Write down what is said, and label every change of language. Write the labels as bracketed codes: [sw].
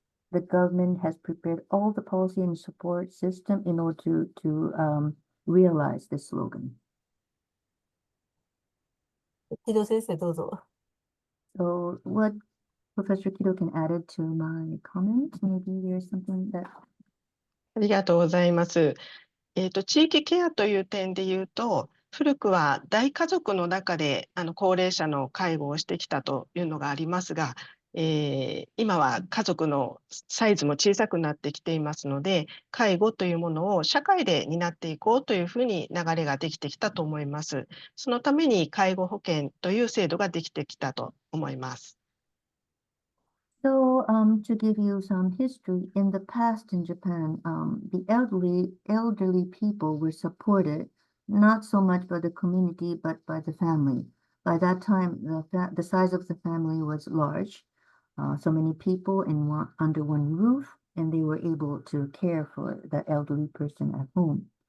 [en] The government has prepared all the policy and support system in order to realize this slogan. [ja] 木戸先生、どうぞ。 [en] So what Professor Kido can add to my comment? Maybe there's something that... [ja] ありがとうございます。地域ケアという点で言うと、古くは大家族の中で高齢者の介護をしてきたというのがありますが、今は家族のサイズも小さくなってきていますので、介護というものを社会で担っていこうというふうに流れができてきたと思います。そのために介護保険という制度ができてきたと思います。 [en] So, to give you some history, in the past in Japan, the elderly people were supported not so much by the community, but by the family. By that time, the size of the family was large, so many people under one roof, and they were able to care for the elderly person at home.